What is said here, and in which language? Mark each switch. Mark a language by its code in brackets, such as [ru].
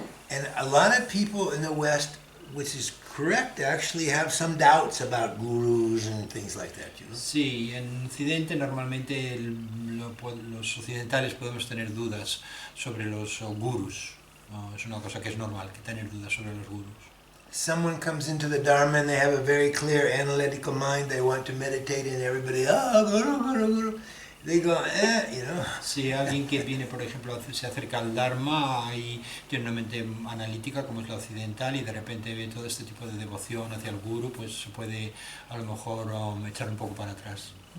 [en] And a lot of people in the West, which is correct, actually have some doubts about gurus and things like that, you know. [es] Sí, en Occidente normalmente los occidentales podemos tener dudas sobre los gurus. ¿No? Es una cosa que es normal, que tener dudas sobre los gurus. [en] Someone comes into the Dharma and they have a very clear analytical mind. They want to meditate and everybody, guru, guru, guru. They go, you know. [es] Si alguien que viene, por ejemplo, se acerca al Dharma y tiene una mente analítica como es la occidental y de repente ve todo este tipo de devoción hacia el guru, pues se puede a lo mejor echar un poco para atrás.